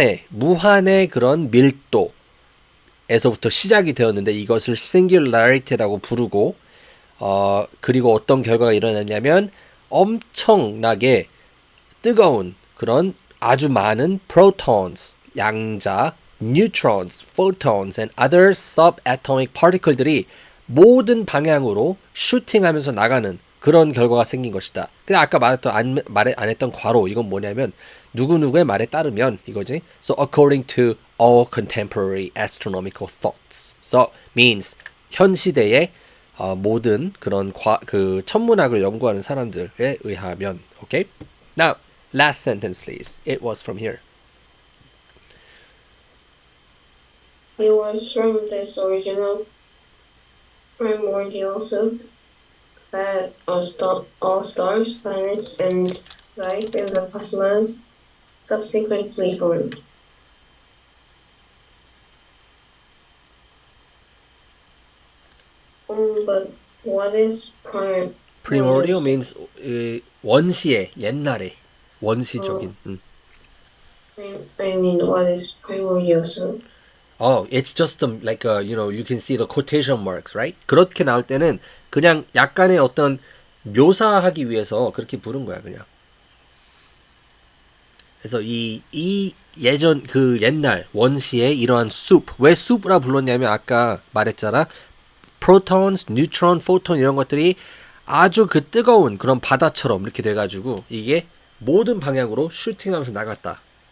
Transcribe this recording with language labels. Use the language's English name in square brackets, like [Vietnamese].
[Korean] 무한의 그런 밀도에서부터 시작이 되었는데 이것을 singularity라고 부르고 그리고 어떤 결과가 일어났냐면 엄청나게 뜨거운 그런 아주 많은 protons, 양자, [English] neutrons, photons and other subatomic particle [Korean] 들이 모든 방향으로 슈팅하면서 나가는 그런 결과가 생긴 것이다. 근데 아까 말 안 했던 괄호 이건 뭐냐면 누구누구의 말에 따르면 이거지. [English] So according to all contemporary astronomical thoughts. So means [Korean] 현 시대의 모든 그런 그 천문학을 연구하는 사람들에 의하면. [English] Okay? Now, last sentence please. It was from here. It was from this original primordial soup that all stars, planets, and life in the cosmos subsequently formed. But what is Primordial means [Korean] 원시의 옛날에 원시적인. [English] I mean, what is primordial soup? Oh, it's just like you can see the quotation marks, right? [Korean] 그렇게 나올 때는 그냥 약간의 어떤 묘사하기 위해서 그렇게 부른 거야, 그냥. 그래서 이 예전 그 옛날 원시의 이러한 soup, 왜 soup라 불렀냐면 아까 말했잖아. protons, neutron, photon 이런 것들이 아주 그 뜨거운 그런 바다처럼 이렇게 돼가지고 이게 모든 방향으로 슈팅하면서 나갔다.